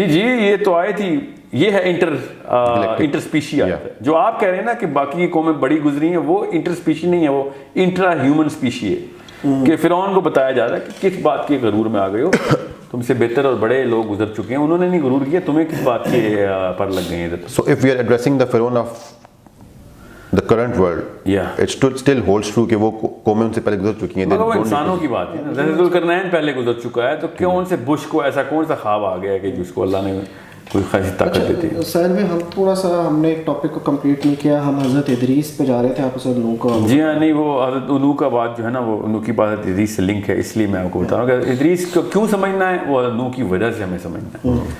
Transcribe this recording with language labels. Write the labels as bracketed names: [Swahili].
[Urdu] جی یہ تو آیت ہی یہ ہے انٹر اسپیشی آیت ہے. جو آپ کہہ رہے ہیں نا کہ باقی کی قومیں بڑی گزری ہیں, وہ انٹر اسپیشی نہیں ہے, وہ انٹرا ہیومن اسپیشی ہے. کہ فرعون کو بتایا جا رہا ہے کہ کس بات کے غرور میں آ گئے ہو, تم سے بہتر اور بڑے لوگ گزر چکے ہیں, انہوں نے نہیں غرور کیا, تمہیں کس بات کے پر لگ گئے ہیں. [English] So if we are addressing the Pharaoh of the current world, it still holds true [Urdu] کہ وہ قومیں ان سے پہلے گزر چکی ہیں. مگر وہ انسانوں کی بات ہے نا, ذوالقرنین پہلے گزر چکا ہے, تو کیوں ان سے بش کو ایسا کون سا خواب آ گیا کہ جس کو اللہ نے کوئی خاصی طاقت دیتی ہے. سر میں ہم تھوڑا سا ہم نے ایک ٹاپک کو کمپلیٹ نہیں کیا, ہم حضرت ادریس پہ جا رہے تھے, آپ اسے نوح کا. جی ہاں, نہیں وہ حضرت نوح کا بات جو ہے نا وہ نوح کی بات حضرت ادریس سے لنک ہے, اس لیے میں آپ کو بتا رہا ہوں کہ ادریس کو کیوں سمجھنا ہے, وہ نوح کی وجہ سے ہمیں سمجھنا ہے.